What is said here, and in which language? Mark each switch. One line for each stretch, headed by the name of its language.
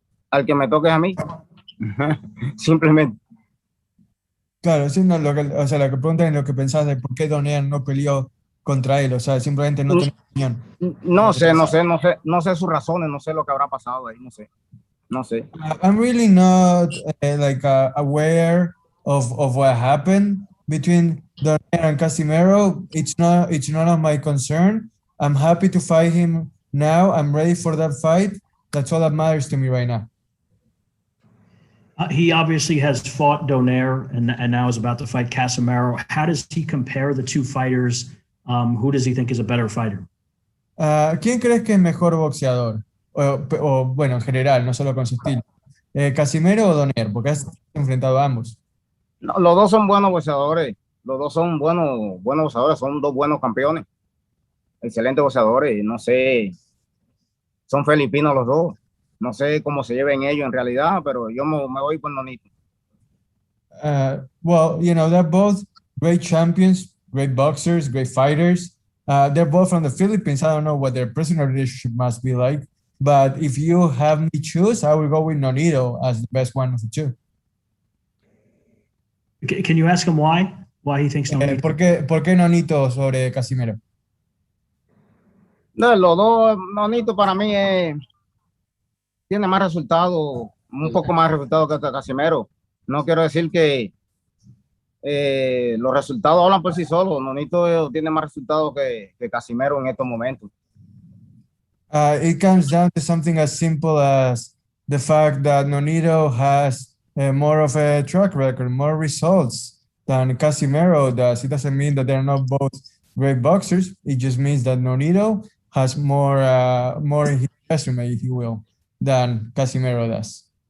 Spanish: Al que me toque es a mí, simplemente. Claro, sí, no, o sea, lo que preguntan es lo que pensás de por qué Donear no peleó contra él, o sea, simplemente no tenés opinión. No sé sus razones, no sé lo que habrá pasado ahí, no sé.
English: I'm really not aware of what happened between Donaire and Casimero. It's none of my concern. I'm happy to fight him now. I'm ready for that fight. That's all that matters to me right now. He obviously has fought Donaire and now is about to fight Casimero. How does he compare the two fighters? Who does he think is a better fighter?
Spanish: ¿Quién crees que es mejor boxeador? Bueno, en general, no solo con su estilo. ¿Casimero o Donaire? Porque has enfrentado a ambos. No, los dos son buenos boxeadores, los dos son buenos boxeadores, son dos buenos campeones, excelentes boxeadores, no sé, son filipinos los dos, no sé cómo se lleven ellos en realidad, pero yo me voy por Nonito.
English: Well, they're both great champions, great boxers, great fighters. They're both from the Philippines. I don't know what their personal relationship must be like, but if you have me choose, I will go with Nonito as the best one of the two. Can you ask him why? Why he thinks Nonito?
Spanish: ¿Por qué Nonito sobre Casimero? No, los dos, Nonito para mí tiene más resultados, un poco más resultados que Casimero. No quiero decir que los resultados hablan por sí solos. Nonito tiene más resultados que Casimero en estos momentos.
English: It comes down to something as simple as the fact that Nonito has more of a track record, more results than Casimero does. It doesn't mean that they're not both great boxers. It just means that Nonito has more in his resume, if you will, than Casimero does.